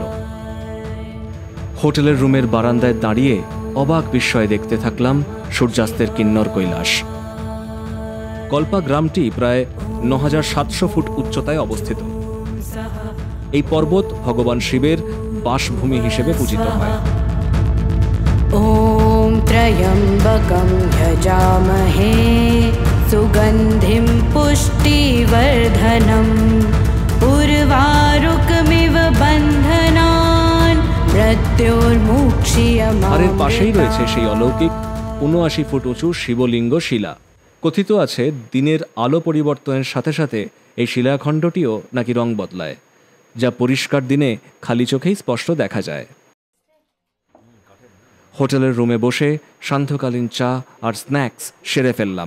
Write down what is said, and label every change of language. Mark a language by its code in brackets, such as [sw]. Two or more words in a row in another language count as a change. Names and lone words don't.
[bn] হোটেলের রুমের বারান্দায় দাঁড়িয়ে অবাক বিস্ময়ে দেখতে থাকলাম সূর্যাস্তের কিন্নর কৈলাস। কল্পা গ্রামটি প্রায় 9,700 ফুট উচ্চতায় অবস্থিত। এই পর্বত ভগবান শিবের বাসভূমি হিসেবে পূজিত হয়। [sa] ॐ त्र्यम्बकं यजामहे सुगन्धिं पुष्टिवर्धनम् उर्वारुकमिव बन्धनान् मृत्योर्मुक्षीयमामृतम्। [bn] আর এর পাশেই রয়েছে সেই অলৌকিক 79 ফুট উঁচু শিবলিঙ্গ শিলা। কথিত আছে, দিনের আলো পরিবর্তনের সাথে সাথে এই শিলাখণ্ডটিও নাকি রং বদলায়, যা পরিষ্কার দিনে খালি চোখেই স্পষ্ট দেখা যায়। হোটেলের রুমে বসে সান্ধ্যকালীন চা আর স্ন্যাক্স সেরে ফেললাম।